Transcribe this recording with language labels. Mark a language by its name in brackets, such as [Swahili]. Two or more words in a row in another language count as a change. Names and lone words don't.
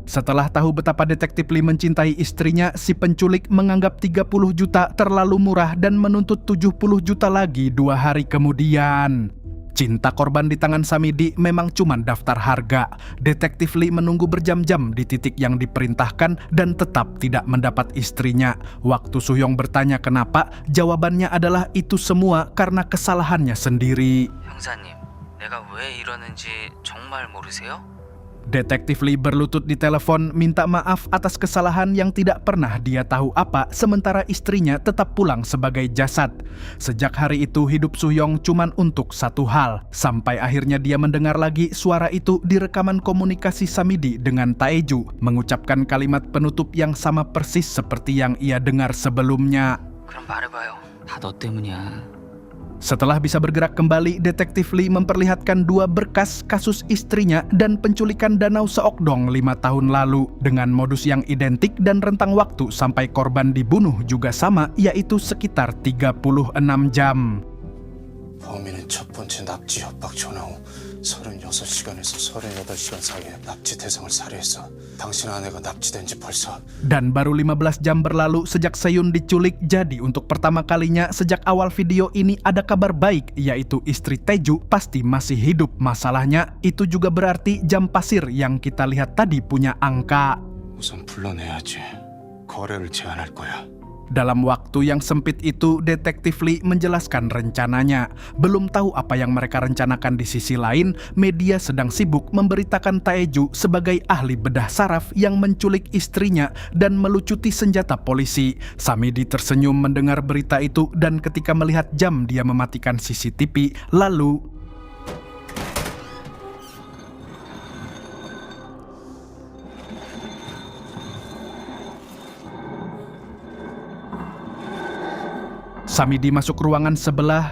[Indonesian] Setelah tahu betapa detektif Lee mencintai istrinya, si penculik menganggap 30 juta terlalu murah dan menuntut 70 juta lagi 2 hari kemudian. Cinta korban di tangan Samidi memang cuma daftar harga. Detektif Lee menunggu berjam-jam di titik yang diperintahkan dan tetap tidak mendapat istrinya. Waktu Soo-young bertanya kenapa, jawabannya adalah itu semua karena kesalahannya sendiri. [Korean] 형사님, 내가 왜 이러는지 정말 모르세요? [Indonesian] Detektif Lee berlutut di telepon minta maaf atas kesalahan yang tidak pernah dia tahu apa, sementara istrinya tetap pulang sebagai jasad. Sejak hari itu hidup Soo-young cuman untuk satu hal, sampai akhirnya dia mendengar lagi suara itu di rekaman komunikasi Samidi dengan Taeju, mengucapkan kalimat penutup yang sama persis seperti yang ia dengar sebelumnya. [Korean] 그럼 말해봐요. 다 너 때문이야. [Indonesian] Setelah bisa bergerak kembali, detektif Lee memperlihatkan 2 berkas kasus istrinya dan penculikan Danau Seokdong 5 tahun lalu dengan modus yang identik dan rentang waktu sampai korban dibunuh juga sama, yaitu sekitar 36 jam. [Korean] 범인은 첫 번째 납치 협박 전화 후 36시간에서 38시간 사이에 납치 대상을 살해했어. 당신 아내가 납치된 지 벌써. [Indonesian] Dan baru 15 jam berlalu sejak Seyun diculik, jadi untuk pertama kalinya sejak awal video ini ada kabar baik, yaitu istri Taeju pasti masih hidup. Masalahnya itu juga berarti jam pasir yang kita lihat tadi punya angka. [Korean] 우선 불러내야지. 거래를 제안할 거야. [Indonesian] Dalam waktu yang sempit itu, detektif Lee menjelaskan rencananya. Belum tahu apa yang mereka rencanakan di sisi lain, media sedang sibuk memberitakan Taeju sebagai ahli bedah saraf yang menculik istrinya dan melucuti senjata polisi. Samidi tersenyum mendengar berita itu dan ketika melihat jam dia mematikan CCTV, lalu Samidi masuk ruangan sebelah.